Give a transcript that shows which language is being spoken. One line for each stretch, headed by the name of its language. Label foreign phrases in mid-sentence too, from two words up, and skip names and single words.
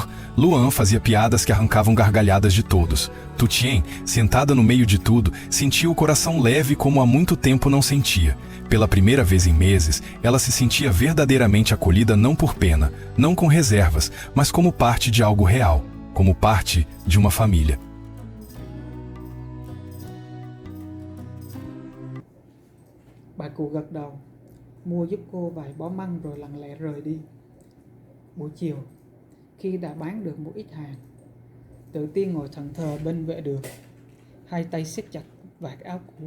Portuguese: Luan fazia piadas que arrancavam gargalhadas de todos. Tutien, sentada no meio de tudo, sentia o coração leve como há muito tempo não sentia. Pela primeira vez em meses, ela se sentia verdadeiramente acolhida não por pena, não com reservas, mas como parte de algo real, como parte de uma família.
Vietnamese: Bà cụ gật đầu, mua giúp cô vài bó măng rồi lặng lẽ rời đi. Buổi chiều, khi đã bán được một ít hàng, Tự Tiên ngồi thẫn thờ bên vệ đường, hai tay siết chặt vạt áo cũ.